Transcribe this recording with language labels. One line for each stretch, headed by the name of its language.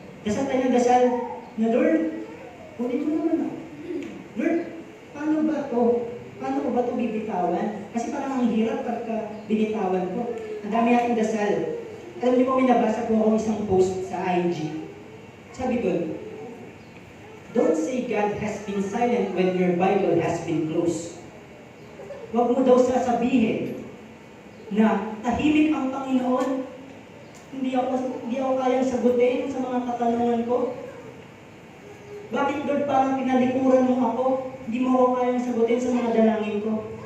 Filipino: Dasal tayo ng dasal na, Lord, kunin mo naman ako. Lord, paano ba to? Paano ko ba ito bibitawan? Kasi parang ang hirap pagka binitawan ko. Ang dami nating dasal. Alam niyo po, may nabasa po ako isang post sa IG. Sabi doon,
English: don't say God has been silent when your Bible has been closed.
Filipino: Huwag mo daw sasabihin na tahimik ang Panginoon. Hindi ako kayang sagutin sa mga katanungan ko. Bakit Lord parang pinalikuran mo ako? Hindi mo ako kayang sagutin sa mga dalangin ko.